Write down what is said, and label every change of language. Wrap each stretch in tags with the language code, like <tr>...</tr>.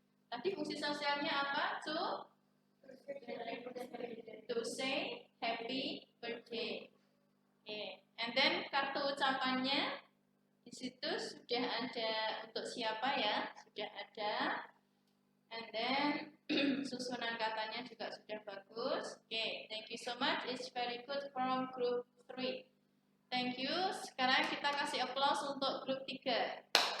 <id>Tadi fungsi sosialnya apa?</id> <en>To say happy birthday. Okay. And then</en> <id>kartu ucapannya di situ sudah ada untuk siapa ya? Sudah ada.</id> <en>And then</en> <id>susunan katanya juga sudah bagus.</id> <en>Okay, thank you so much. It's very good from group 3. Thank you.</en> <id>Sekarang kita kasih applause untuk grup 3.</id>